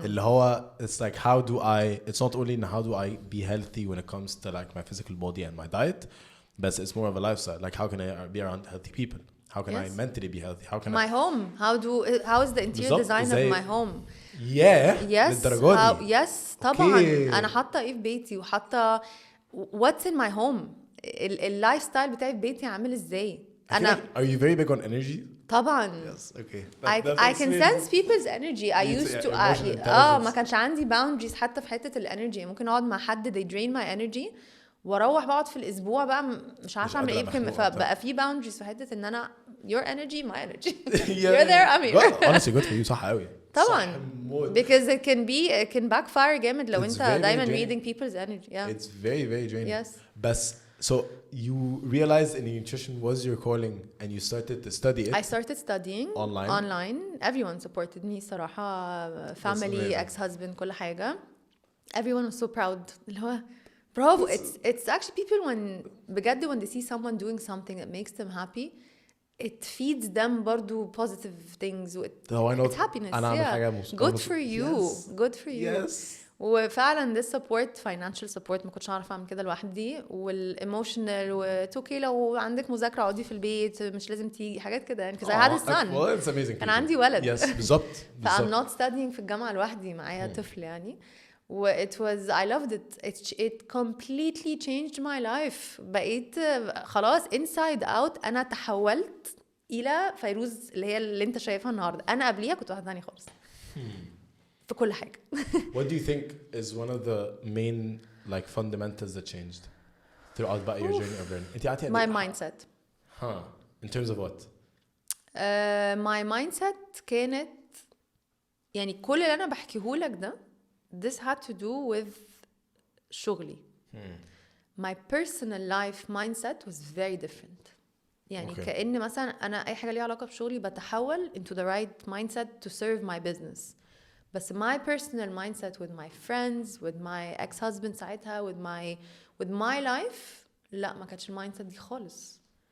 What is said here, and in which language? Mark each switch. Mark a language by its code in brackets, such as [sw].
[ar] اللي هو [en] it's like how do I it's not only how do I be healthy when it comes to like my physical body and my diet, but it's more of a lifestyle. Like how can I be around healthy people? How can I mentally be healthy? How can my home? How is the interior design of my home? Yes. [ar] للدرجة دي. Yes. طبعا. أنا حاطة إيه في بيتي وحاطة [en] what's in my home. [ar] اللايف ستايل بتاعي في بيتي عامل ازاي [en] انا are you very big on energy [ar] طبعا [en] yes okay I can sense people's energy I used to [ar] ما كانش عندي [en] boundaries [ar] حتى في حتة الانرجي ممكن اقعد مع حد [en] they drain my energy [ar] واروح بقعد في الاسبوع بقى مش عارفه اعمل ايه فبقى في [en] boundaries [ar] في حته ان انا [en] your energy my energy you're there I'm here honestly good for you [ar] صح قوي [en] طبعا because it can backfire [ar] جامد لو انت دايما [en] reading people's energy it's very very draining yes بس so you realized in nutrition was your calling and you started to study it I started studying online everyone supported me [ar] صراحة [en] family ex-husband [ar] كل حاجة [en] everyone was so proud [ar] اللي هو [en] bravo it's actually people when [ar] بجد [en] when they see someone doing something that makes them happy it feeds them [ar] برضو [en] positive things it's happiness [ar] أنا أعمل حاجة [en] good for you good for you yes [ar] وفعلا [en] this support financial support [ar] ما كنتش عارفه اعمل كده لوحدي والايموشنال وتوكي لو عندك مذاكره اقعدي في البيت مش لازم تيجي حاجات كده يعني [en] because I had a son well, it's amazing [ar] كان عندي ولد [en] yes [ar] بالظبط [en] I'm not studying [ar] في الجامعه لوحدي معايا طفل يعني و [en] it was I loved it completely changed my life [ar] بقيت خلاص [en] inside out [ar] أنا تحولت إلى فيروز اللي هي اللي أنت شايفها النهاردة أنا قبليها كنت واحدة ثانية خالص في كل حاجة [en] What do you think is one of the main like fundamentals that changed throughout your journey of learning my mindset in terms of what my mindset [ar] كانت يعني كل اللي أنا بحكيهولك ده [en] this had to do with [ar] شغلي [en] my personal life mindset was very different [ar] يعني كأن مثلا أنا أي حاجة ليها علاقة بشغلي بتحول [en] into the right mindset to serve my business بس my personal mindset with my friends with my ex-husband [ar] ساعتها [en] with my life [ar] لا ما كانتش المايندسيت دي خالص